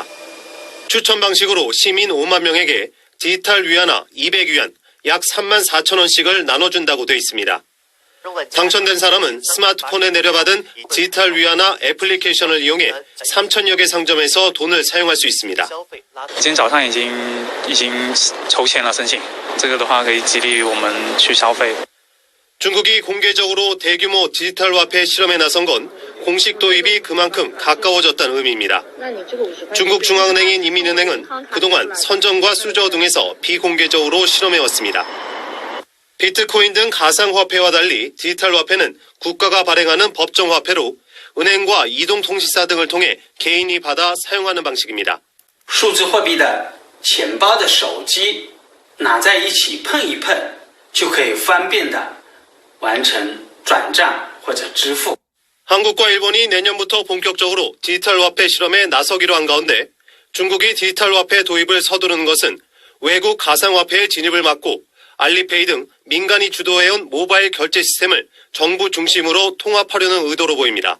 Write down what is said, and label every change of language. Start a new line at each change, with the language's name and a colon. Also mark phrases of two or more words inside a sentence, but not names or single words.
Korean: 추천 방식으로 시민 5만 명에게 디지털 위안화 200위안, 약 3만 4천 원씩을 나눠준다고 돼 있습니다. 당첨된 사람은 스마트폰에 내려받은 디지털 위안화 애플리케이션을 이용해 3천여 개 상점에서 돈을 사용할 수 있습니다.
Chinese: 今天早上已经筹签了申请，这个的话可以激励我们去消费。
Korean: 중국이 공개적으로 대규모 디지털 화폐 실험에 나선 건 공식 도입이 그만큼 가까워졌다는 의미입니다. 중국 중앙은행인 인민은행은 그동안 선전과 수저 등에서 비공개적으로 실험해왔습니다. 비트코인 등 가상화폐와 달리 디지털 화폐는 국가가 발행하는 법정 화폐로 은행과 이동통신사 등을 통해 개인이 받아 사용하는 방식입니다.
Chinese: 数字货币的钱包的手机拿在一起碰一碰，就可以方便的完成转账或者支付。
Korean: 한국과 일본이 내년부터 본격적으로 디지털 화폐 실험에 나서기로 한 가운데 중국이 디지털 화폐 도입을 서두르는 것은 외국 가상화폐의 진입을 막고 알리페이 등 민간이 주도해온 모바일 결제 시스템을 정부 중심으로 통합하려는 의도로 보입니다.